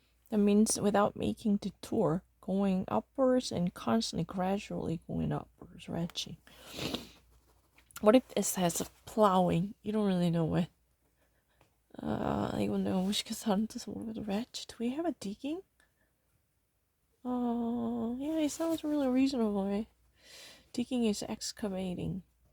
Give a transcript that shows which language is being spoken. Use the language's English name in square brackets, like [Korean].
[English] That means without making detour, going upwards and constantly, gradually going upwards, ratcheting. What if it says plowing? You don't really know what. [Korean] 이건 내가 무식해서 다른 뜻을 모르겠어. [English] Ratchet. Do we have a digging? Yeah, it sounds really reasonable, right? Digging is excavating.